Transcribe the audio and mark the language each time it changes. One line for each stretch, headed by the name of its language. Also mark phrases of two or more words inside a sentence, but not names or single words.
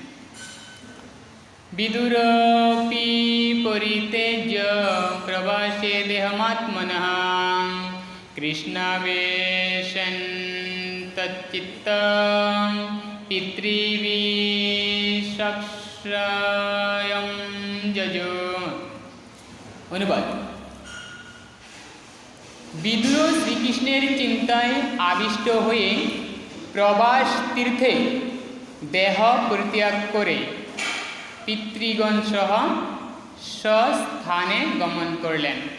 Sanskrit: विदुरपि परित्यज्य प्रवासे देहमात्मनः कृष्णावेशं तच्चित्तं पितृविचक्षायं जजो।
Bangla: অনুবাদ। বিদুর শ্রীকৃষ্ণের চিন্তায় আবিষ্ট হয়ে প্রবাস তীর্থে দেহ পরিত্যাগ করে পিতৃগণ সহ স্বস্থানে গমন করলেন।